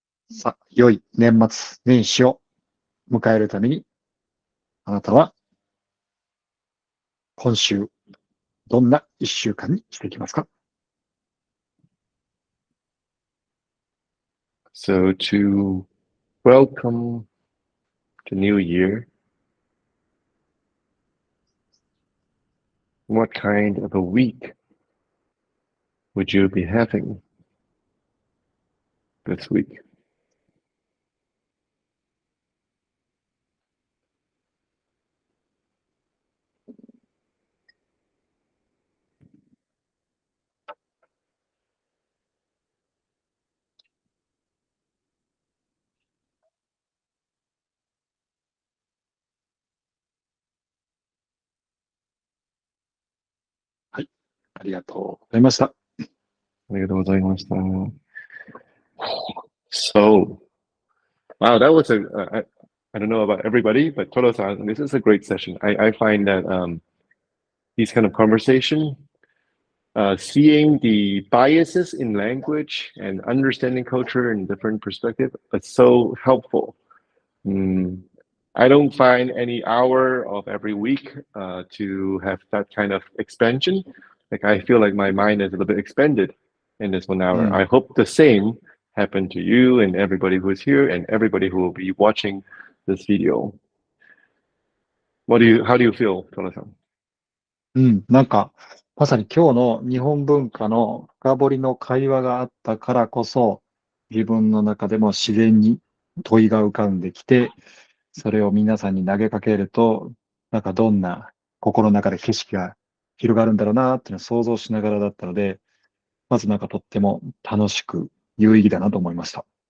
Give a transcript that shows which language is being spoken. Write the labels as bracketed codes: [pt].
[ja] さあ、良い年末年始を迎えるために、あなたは今週、どんな1週間にしていきますか？ [en] So to welcome the new year, what kind of a week would you be having this week? [ja] はい。ありがとうございました。ありがとうございました。 [en] So, wow, that was I don't know about everybody, but Toro-san, this is a great session. I find that these kind of conversation, seeing the biases in language and understanding culture in different perspective, is so helpful. I don't find any hour of every week to have that kind of expansion. Like I feel like my mind is a little bit expanded in this 1 hour. I hope the same happened to you and everybody who is here and everybody who will be watching this video. How do you feel, Toro-san? [ja] なんか、まさに今日の日本文化の深掘りの会話があったからこそ、自分の中でも自然に問いが浮かんできて、それを皆さんに投げかけると、なんかどんな心の中で景色が広がるんだろうなっていうのを想像しながらだったので、まずなんかとっても楽しく有意義だなと思いました。